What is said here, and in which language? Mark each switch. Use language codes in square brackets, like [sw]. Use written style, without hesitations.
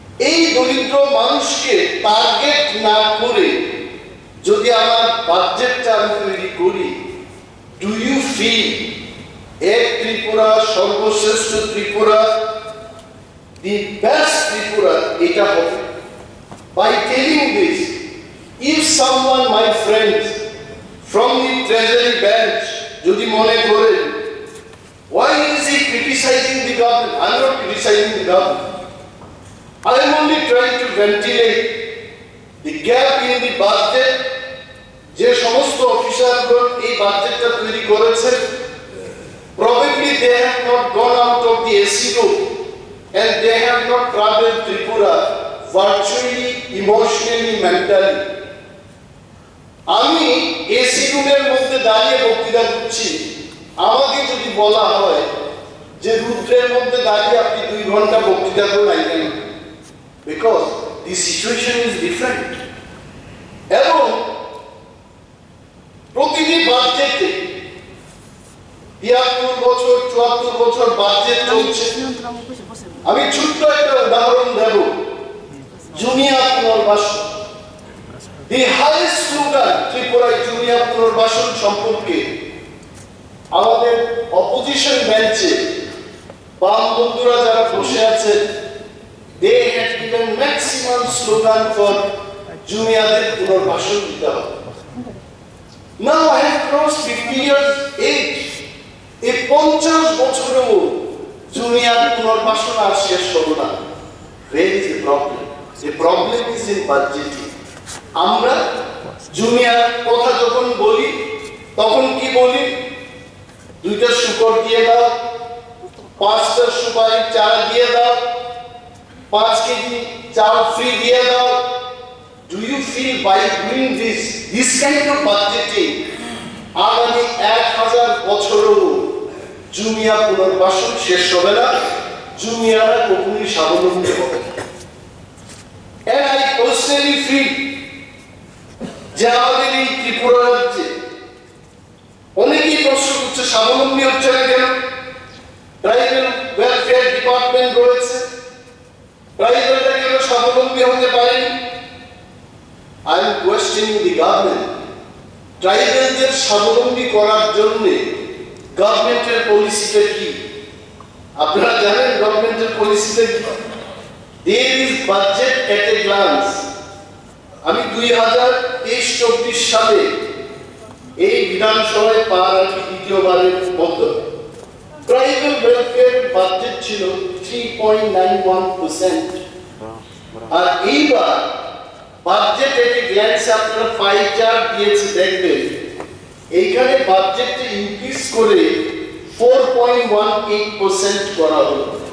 [bn] এই দরিদ্র মানুষকে টার্গেট না করে যদি আমার বাজেটটা আমি তৈরি করি, [en] do you feel [bn] এক ত্রিপুরা, সর্বশ্রেষ্ঠ ত্রিপুরা, দি বেস্ট ত্রিপুরা এটা হবে? [en] By telling this, if someone, my friends, from the treasury bench, [bn] যদি মনে করেন, [en] why is he criticizing the government? I am not criticizing the government. I am only trying to ventilate the gap in the budget. [bn] যে সমস্ত অফিসারগণ এই বাজেটটা তৈরি করেছেন, [en] probably they have not gone out of the AC room and they have not traveled Tripura virtually, emotionally, mentally. [bn] আমি AC রুমের মধ্যে দাঁড়িয়ে বক্তৃতা করছি, আমাকে যদি বলা হয় যে রুদ্রের মধ্যে দাঁড়িয়ে আপনি 2 ঘন্টা বক্তৃতা করলেন কেন, [en] Because the situation is different. [bn] এবং প্রতিটি বাজেটে 73 বছর 74 বছর বাজেট চলছে। আমি ছোট্ট একটা উদাহরণ দেব, জুনিয়া পুনর্বাসন। দি হাইয়েস্ট স্লোগান ত্রিপুরায় জুনিয়া পুনর্বাসন সম্পর্কে আমাদের অপোজিশন বেঞ্চে বাম বন্ধুরা যারা বসে আছেন, [en] they had given maximum slogan for [bn] জুনিয়াদের পুনর্বাসন দিতে হবে। [en] Now I have crossed 50 years age. [bn] এই 50 বছরেও জুনিয়ার পুনর্বাসন আর শেষ হলো না। [en] Where is the problem? The problem is in budgeting. [bn] আমরা জুনিয়ার কথা যখন বলি তখন কি বলি? 2টা শুকর দিয়ে দাও, 5টা সুপারি চারা দিয়ে দাও, 5 কেজি চাল ফ্রি দিয়ে দাও। [en] Do you feel by doing this kind of budgeting, [bn] আগামী 1000 বছরও জুনিয়া পুনর্বাসন শেষ হবে না, জুনিয়ারা কখনোই স্বাবলম্বী হবে না? [en] And I personally feel [bn] যে আমাদের এই ত্রিপুরা রাজ্যে অনেকেই প্রশ্ন করছে স্বাবলম্বী হচ্ছে না কেন? ট্রাইবাল ওয়েলফেয়ার ডিপার্টমেন্ট রয়েছে, ট্রাইবালরা কেন স্বাবলম্বী হতে পারেনি? [en] I am questioning the government. [bn] ট্রাইবালদের স্বাবলম্বী করার জন্য গভর্নমেন্টের পলিসিটা কি? আপনারা জানেন গভর্নমেন্টের পলিসিটা কি? [en] There is budget at a glance. [bn] আমি 2023-24 সালে এই বিধানসভায় পাওয়ার আগে দ্বিতীয়বারের মতো ট্রাইবাল ওয়েলফেয়ার বাজেট ছিল 3.91%। আর এইবার বাজেট এট এ গ্ল্যান্স আপনারা পাই চার্ট দিয়েছে দেখবেন, এইখানে বাজেটটা ইনক্রিজ করে 4.18% করা হলো।